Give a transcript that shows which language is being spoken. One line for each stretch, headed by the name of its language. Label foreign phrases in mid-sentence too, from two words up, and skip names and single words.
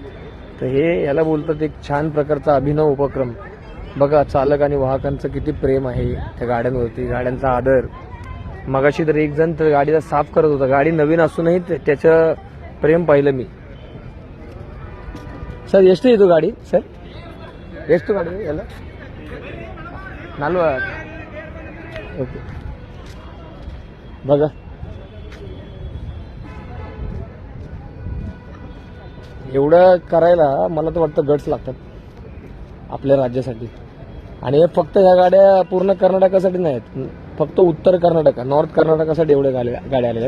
Marathi: तर हे याला बोलतात एक छान प्रकारचा अभिनव उपक्रम. बघा चालक आणि वाहकांचं किती प्रेम आहे त्या गाड्यांवरती, गाड्यांचा आदर. मगाशी तर एक जण तर गाडीला साफ करत होता, गाडी नवीन असूनही त्याचं प्रेम पाहिलं मी.
Kannada: सर ಎಷ್ಟು ಇದು ಗಾಡಿ ಸರ್? ಎಷ್ಟು ಗಾಡಿ ಎಲ್ಲ? 40.
Marathi: ओके. बघा एवढं करायला मला तर वाटतं गट्स लागतात आपल्या राज्यासाठी. आणि फक्त ह्या गाड्या पूर्ण कर्नाटकासाठी नाहीत, फक्त उत्तर कर्नाटक, नॉर्थ कर्नाटकासाठी एवढ्या गाड्या आलेल्या आहेत.